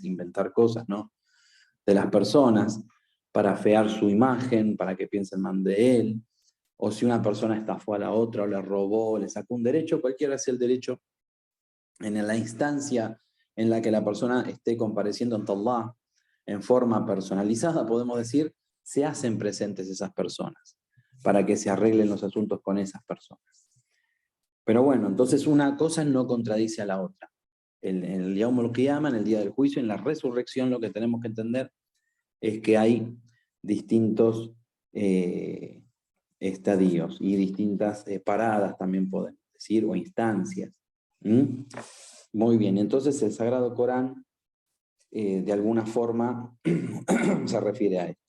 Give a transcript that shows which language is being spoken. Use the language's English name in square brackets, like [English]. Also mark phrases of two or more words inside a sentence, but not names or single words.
[Spanish] inventar cosas, ¿no?, de las personas, para afear su imagen, para que piensen mal de él, o si una persona estafó a la otra, o le robó, le sacó un derecho, cualquiera sea el derecho, en la instancia en la que la persona esté compareciendo ante Allah, en forma personalizada, podemos decir, se hacen presentes esas personas, para que se arreglen los asuntos con esas personas. Pero bueno, entonces una cosa no contradice a la otra. En el [Arabic] يوم القيامة, [Spanish] en el día del juicio, en la resurrección, lo que tenemos que entender es que hay distintos estadios y distintas paradas, también podemos decir, o instancias. ¿Mm? Muy bien, entonces el Sagrado Corán de alguna forma se refiere a esto.